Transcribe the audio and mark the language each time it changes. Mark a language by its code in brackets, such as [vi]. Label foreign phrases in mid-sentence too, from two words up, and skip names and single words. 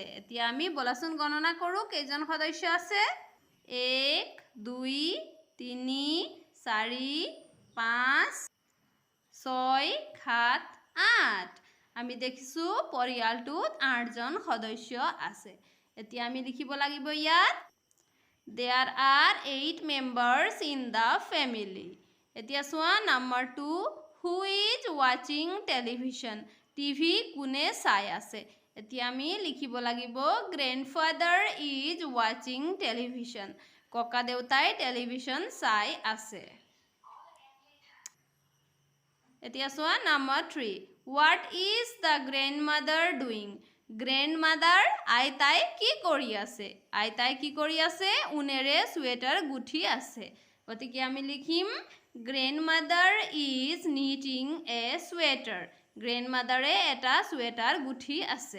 [as] এতিয়া আমি বলাচোন গণনা কৰোঁ কেইজন সদস্য আছে। 1 2 3 4 5 6 7 8। আমি দেখিছো পৰিয়ালটোত 8জন সদস্য আছে। এতিয়া আমি লিখিব লাগিব ইয়াত [en] there are 8 members in the family. [as] এতিয়া চোৱা, নাম্বাৰ 2, [en] who is watching television? [as] টিভি কোনে চাই আছে? এতিয়া আমি লিখিব লাগিব [en] grandfather is watching television. [as] ককা দেউতাই টেলিভিছন চাই আছে। এতিয়া চোৱা, নাম্বাৰ 3, [en] what is the grandmother doing? [as] গ্ৰেণ্ডমাদাৰ আইতাই কি কৰি আছে? আইতাই কি কৰি আছে? ঊণেৰে চুৱেটাৰ গুঠি আছে। গতিকে আমি লিখিম [en] grandmother is knitting a sweater. [as] গ্ৰেণ্ডমাদাৰে এটা চুৱেটাৰ গুঠি আছে।